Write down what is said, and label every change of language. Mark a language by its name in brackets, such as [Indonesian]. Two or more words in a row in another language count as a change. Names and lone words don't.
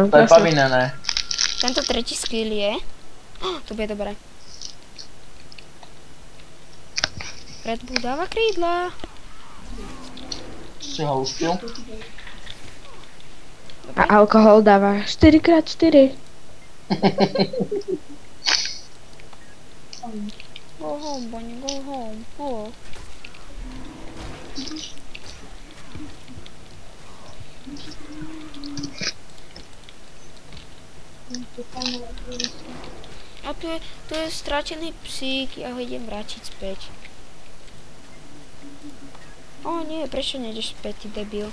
[Slovak] To je presne. povinné. Tento tretí skill je... To bude dobré. Red Bull dáva krídla. Si ho uspil? A alkohol dáva 4x4. [English] Go home, Bonnie, go home. [Slovak] Oh. A tu je stratený psík, ja ho idem vrátiť späť. O nie, prečo nejdeš späť, ty debil?